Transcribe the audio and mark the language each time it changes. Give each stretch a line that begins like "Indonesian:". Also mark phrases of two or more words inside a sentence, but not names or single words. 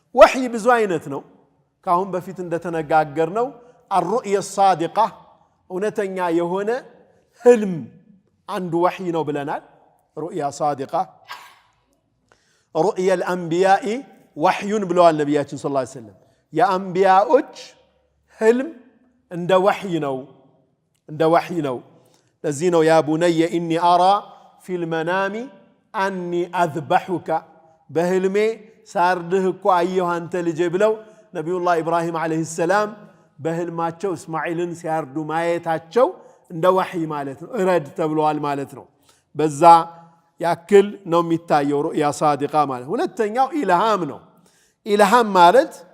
Amharic: ወህይ ብዙ አይነት ነው ካሁን በፊት እንደተነጋገርነው
Arabic: الرؤيا الصادقة
Amharic: እውነተኛ የሆነ ህልም አንዱ ወህይ ነው ብለናል
Arabic: رؤيا صادقة رؤيا الأنبياء وحي
Amharic: ብለዋል ነብያችን
Arabic: صلى الله عليه وسلم
Amharic: የአንቢያዎች ህልም እንደ ወህይ ነው ለዚህ ነው
Arabic: يا بني إني أرى في المنام أني أذبحك
Amharic: በህልሜ ሳርድህ እኮ አየሁ አንተ ልጄ ብለው ነቢዩላህ ኢብራሂም
Arabic: عليه السلام
Amharic: በህልማቸው እስማኤልን ሲያርዱ ማየታቸው እንደ ወህይ ማለት ነው እረድ ተብሏል ማለት ነው በዛ ያክል ነው የሚታየው
Arabic: رؤيا صادقة
Amharic: ማለት ሁለተኛው ኢልሃም ነው ኢልሃም ማለት